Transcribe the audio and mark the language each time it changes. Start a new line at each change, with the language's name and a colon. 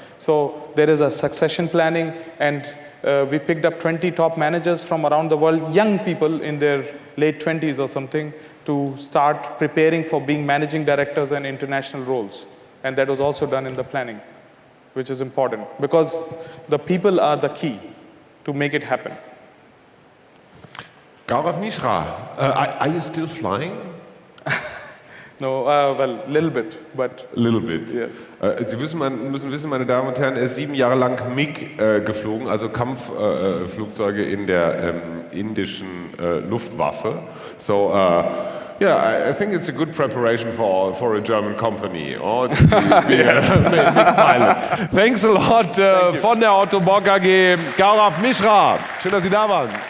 English: So there is a succession planning, and we picked up 20 top managers from around the world, young people in their late 20s or something, to start preparing for being managing directors and international roles. And that was also done in the planning, which is important, because the people are the key to make it happen. Gaurav Mishra, are you still flying? No, well, little bit, but... Little bit. Yes.
German: Sie müssen wissen, meine Damen und Herren, er ist 7 Jahre lang MiG geflogen, also Kampfflugzeuge in der indischen Luftwaffe.
English: So, yeah, I think it's a good preparation for a German company. Or yes. MiG pilot. Thanks a lot
German: von der Autobock AG, Gaurav Mishra. Schön, dass Sie da waren.